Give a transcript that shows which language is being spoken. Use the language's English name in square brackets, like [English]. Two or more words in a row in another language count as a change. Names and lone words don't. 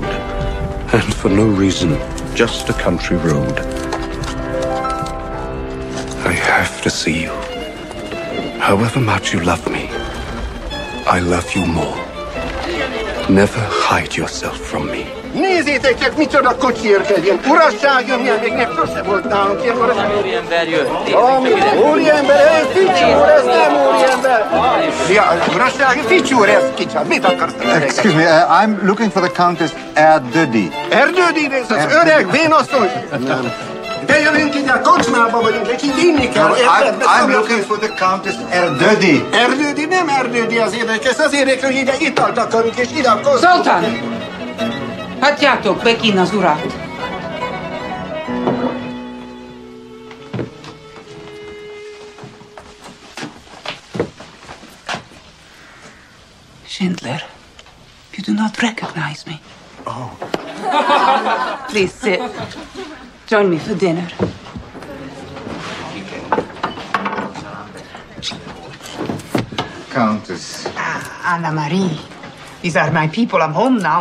[English] And for no reason, just a country road. I have to see you. However much you love me, I love you more. Never hide yourself from me. [Hungarian] Nézzétek csak, micsoda kocsi érkezjen! Urasság jön, még sose volt nálunk ilyen urasság. Úriember jött. Úriember, ez ficsúr, ez nem úriember! Ja, urasság, ficsúr, ez kicsit. Mit akarsz? [English] Excuse me, I'm looking for the Countess Erdődy. [Hungarian] Erdődy, ez az öreg vénasszony? Nem. De jövünk ide, a kocsmába vagyunk, egy így inni kell. [English] I'm looking for the Countess Erdődy. [Hungarian] Erdődy, nem Erdődy az érdekes, az érdekes, hogy ide italt akarunk, és ide a kocsmába. Zoltán! Hagyjátok be kinn az urat! [English] Schindler, you do not recognize me. Oh. Please sit. Join me for dinner. Countess. Anna Marie. These are my people. I'm home now.